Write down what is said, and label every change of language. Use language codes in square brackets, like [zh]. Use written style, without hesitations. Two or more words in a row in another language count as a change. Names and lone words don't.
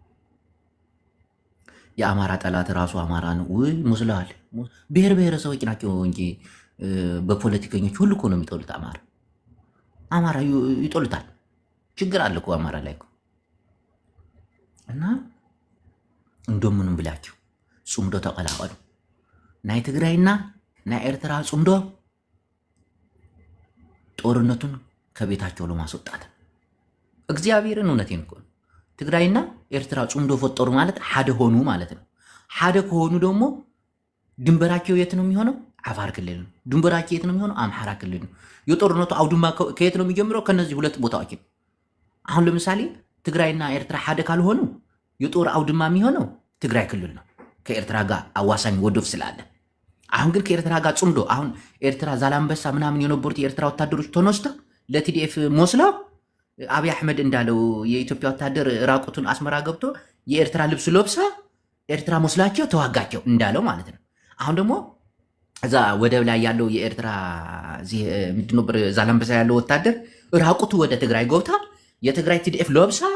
[am] የአማራ ጠላት ራሱ አማራ ነው። ውይ ሙስላል ብሔር ብሔረሰቦች ናቸው እንጂ በፖለቲከኞች ሁሉ እኮ ነው የሚጠሉት። አማራ ይጠሉታል። ችግር አለ እኮ አማራ ላይ እኮ እና እንደምንም ብላችሁ ጹምዶ ተቀላቀሉ። [ti] ናይ ትግራይና ናይ ኤርትራ ጹምዶ [am] ጦርነቱን ከቤታቸው ለማስወጣት እግዚአብሔርን እውነቴን እኮ ትግራይና ኤርትራ ጹምዶ ፈጠሩ ማለት ሓደ ሆኑ ማለት ነው። ሓደ ከሆኑ ደግሞ ድንበራቸው የት ነው የሚሆነው? አፋር ክልል ነው። ድንበራቸው የት ነው የሚሆነው? አምሓራ ክልል ነው። የጦርነቱ አውድማ ከየት ነው የሚጀምረው? ከነዚህ ሁለት ቦታዎች። አሁን ለምሳሌ ትግራይና ኤርትራ ሓደ ካልሆኑ የጦር አውድማ የሚሆነው ትግራይ ክልል ነው፣ ከኤርትራ ጋር አዋሳኝ ወደብ ስላለ። አሁን ግን ከኤርትራ ጋር ጹምዶ አሁን ኤርትራ ዛላንበሳ ምናምን የነበሩት የኤርትራ ወታደሮች ተነስተው ለቲዲኤፍ ሞስለው አብይ አሕመድ እንዳለው የኢትዮጵያ ወታደር ራቁቱን አስመራ ገብቶ የኤርትራ ልብስ ለብሳ ኤርትራ ሞስላቸው ተዋጋቸው እንዳለው ማለት ነው። አሁን ደግሞ እዛ ወደብ ላይ ያለው የኤርትራ ምንድን ነበር ዛላንበሳ ያለው ወታደር ራቁቱ ወደ ትግራይ ገብታ የትግራይ ቲዲኤፍ ለብሳ